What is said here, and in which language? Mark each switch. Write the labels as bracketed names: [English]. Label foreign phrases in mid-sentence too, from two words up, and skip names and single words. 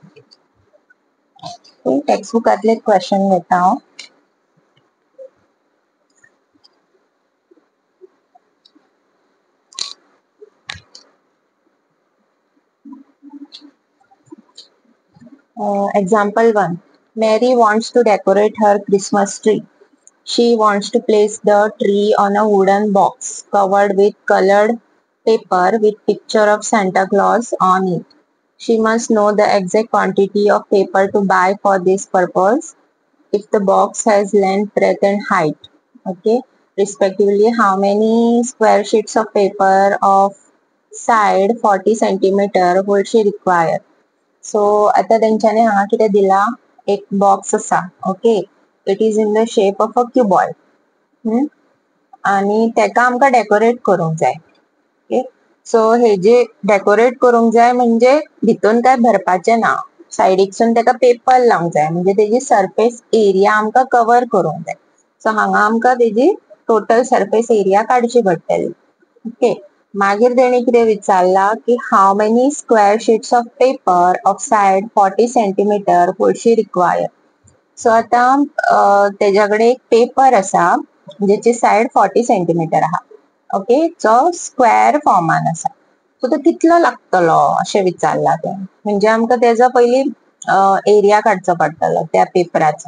[Konkani] टेक्स्ट बुकातले क्वेश्चन घेता हांव. [English] Example 1. Mary wants to decorate her Christmas tree. She wants to place the tree on a wooden box covered with colored paper with picture of Santa Claus on it. She must know the exact quantity of paper to buy for this purpose. If the box has length, breadth and height, okay, respectively, how many square sheets of paper of side 40 centimeter would she require? [Konkani] सो आता तेंच्यानी हांगा कितें दिला? एक बॉक्स असा. [English] okay, it is in the shape of a cuboid [Konkani] आणि तेका आमकां डेकोरेट करूंक जाय. ओके, सो हेजे डेकोरेट करूंक जाय म्हणजे भितून काय भरपाचें ना, सायडीकसून तेका पेपर लावंक जाय, म्हणजे तेजी [English] surface area [Konkani] आमकां कवर करूंक जाय. सो हांगा आमकां तेजी [English] total surface area [Konkani] काडची पडटली. [English] okay, [Konkani] मागीर तेणी कितें विचारला की [English] how many square sheets of paper of side 40 centimeter would she require. [Konkani] सो आता तेज्याकडे एक पेपर असा जेची साइड 40 सेंटीमीटर आहा. ओके, जो स्क्वेअर फॉर्मान असा. सो तो कितलो लागतलो अशें विचारला ते. म्हणजे आमकां तेजो पयली एरिया काडचो पडटलो त्या पेपराचो.